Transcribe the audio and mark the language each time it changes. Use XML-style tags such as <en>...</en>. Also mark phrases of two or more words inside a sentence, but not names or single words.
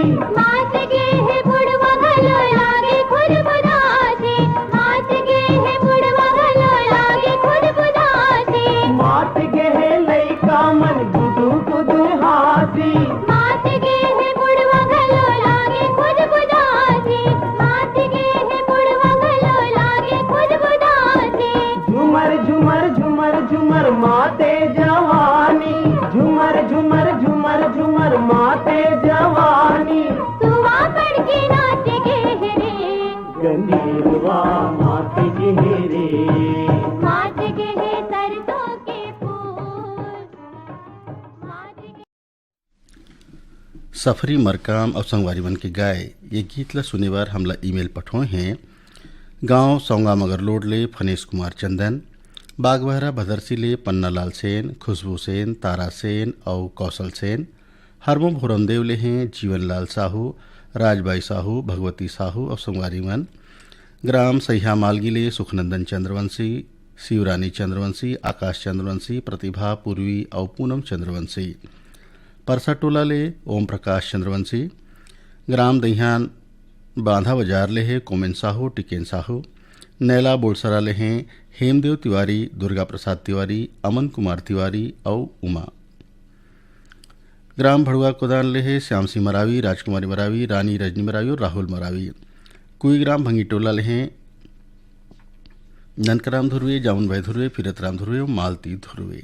<hne>मात गे है बुढ़वा घलो लागे खुद बुदासी मात गे है बुढ़वा घलो लागे खुद बुदासी मात गे है लइका मन गुदू गुदू हाथी मात गे है बुढ़वा घलो लागे खुद बुदासी मात गे है बुढ़वा घलो लागे खुद बुदासी झुमर झुमर झुमर झुमर माते जवानी झुमर झुमर झुमर झुमर माते जवानी सुवा पड़ के नाच गे है रे गंजीरवा मात गे है रे मात गे है सरसों के फूल मात गे सफरी मरकाम और संगवारी बन के गाय ये गीत ला सुने बार हमला ईमेल पठोए हैं गांव सौंगा मगरलोड ले फनेश कुमार चंदन बागबहरा भदरसी ले पन्ना लाल सेन खुशबू सेन तारा सेन और कौशल सेन हरमो भोरमदेव ले हैं जीवन लाल साहू राजबाई साहू भगवती साहू और संगवारी मन ग्राम सहिया मालगी ले सुखनंदन चंद्रवंशी शिवरानी चंद्रवंशी आकाश चंद्रवंशी प्रतिभा पूर्वी और पूनम चंद्रवंशी परसा टोला ले ओम प्रकाश चंद्रवंशी ग्राम दहियान बांधा बाजार ले है कोमेन साहू टिकेन साहू नैला बोलसरा ले हैं हेमदेव तिवारी दुर्गा प्रसाद तिवारी अमन कुमार तिवारी और उमा ग्राम भड़ुआ कोदान ले है श्याम सिंह मरावी राजकुमारी मरावी रानी रजनी मरावी और राहुल मरावी कुई ग्राम भंगी टोला ले हैं ननकराम धुरवे जामुन भाई धुरवे फिरतराम धुरवे और मालती धुरवे।</hne>